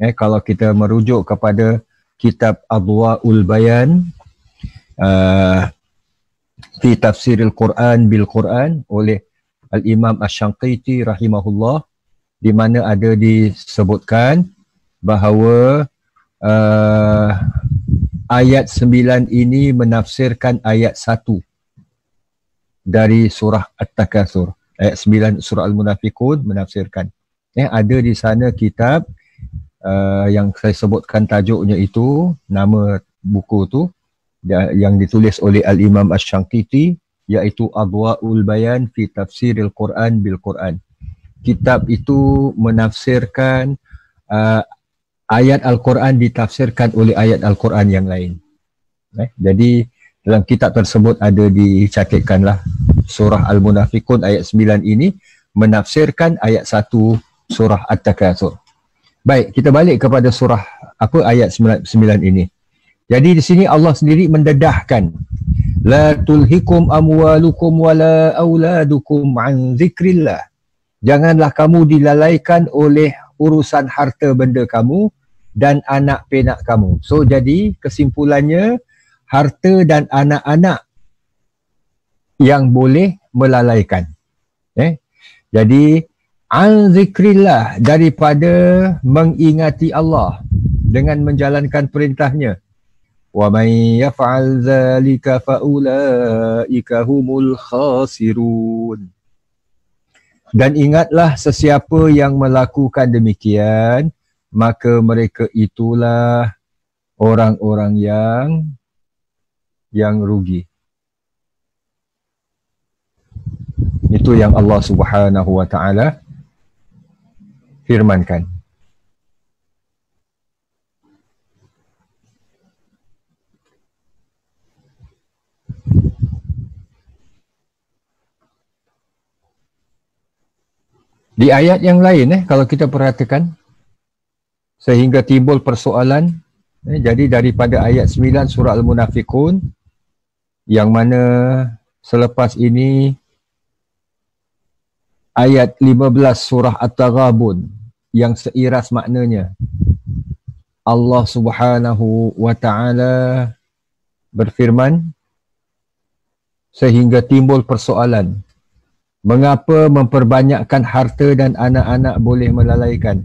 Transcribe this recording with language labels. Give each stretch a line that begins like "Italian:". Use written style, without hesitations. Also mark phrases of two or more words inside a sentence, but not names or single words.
Malay: Kalau kita merujuk kepada kitab Adwa'ul Bayan fi tafsiril Quran bil Quran oleh Al-Imam Asy-Syanqiti rahimahullah, di mana ada disebutkan bahawa ayat 9 ini menafsirkan ayat 1 dari surah At-Takatsur. Ayat 9 surah Al-Munafiqun menafsirkan. Ada di sana kitab yang saya sebutkan tajuknya itu, nama buku tu yang ditulis oleh Al-Imam Asy-Syanqiti, iaitu Adwa'ul Bayan fi Tafsiril Quran bil Quran. Kitab itu menafsirkan ayat Al-Quran ditafsirkan oleh ayat Al-Quran yang lain. Jadi dalam kitab tersebut ada dicatatkanlah surah Al-Munafiqun ayat 9 ini menafsirkan ayat 1 surah At-Takatsur. Baik, kita balik kepada surah ayat 9 ini. Jadi di sini Allah sendiri mendedahkan,
Arabic: لا تلهكم أموالكم ولا أولادكم عن ذكر الله.
Malay: Janganlah kamu dilalaikan oleh urusan harta benda kamu dan anak penak kamu. So jadi kesimpulannya, harta dan anak-anak yang boleh melalaikan. Jadi
Arabic: عن ذكر الله,
Malay: daripada mengingati Allah dengan menjalankan perintahnya.
Arabic: ومن يفعل ذلك فأولئك هم الخاسرون.
Malay: Dan ingatlah, sesiapa yang melakukan demikian, maka mereka itulah orang-orang yang rugi. Itu yang Allah
Arabic: سبحانه وتعالى
Malay: firmankan. Di ayat yang lain kalau kita perhatikan, sehingga timbul persoalan, jadi daripada ayat 9 surah Al-Munafiqun, yang mana selepas ini ayat 15 surah At-Taghabun yang seiras maknanya. Allah
Arabic: سبحانه وتعالى
Malay: berfirman, sehingga timbul persoalan, mengapa memperbanyakkan harta dan anak-anak boleh melalaikan?